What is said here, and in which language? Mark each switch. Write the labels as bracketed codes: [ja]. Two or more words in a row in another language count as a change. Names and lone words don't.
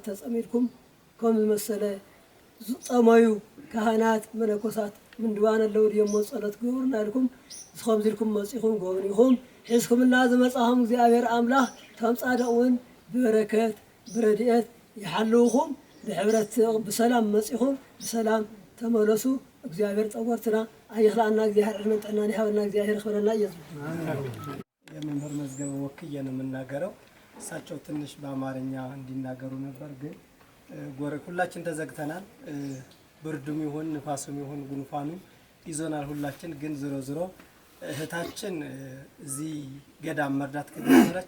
[ti] ተፀሚድኩም ከም ዝመሰለ ዝጠመዩ ካህናት መነኮሳት ምንድባን ኣለዉ ድዮም ጸሎት ግብሩና ኢልኩም ከምዚ ኢልኩም መፂኹም ጎብኒኹም ሒዝኩምና ዝመፃኹም እግዚኣብሔር ኣምላኽ ከም ፃድቕ እውን ብበረከት ብረድኤት ይሓልውኹም ብሕብረት ብሰላም መፂኹም ብሰላም ተመለሱ እግዚአብሔር ጸወርትና አይኽላና እግዚአብሔር ዕድሜን ጥዕናን ይሃበልና እግዚአብሔር ይኽበረና እየዙ [am] የመምህር መዝገበ ወክዬ ነው የምናገረው። እሳቸው ትንሽ በአማርኛ እንዲናገሩ ነበር፣ ግን ሁላችን ተዘግተናል። ብርዱም ይሁን ንፋሱም ይሁን ጉንፋኑ ይዞናል ሁላችን። ግን ዝሮ ዝሮ እህታችን እዚህ ገዳም መርዳት ከጀመረች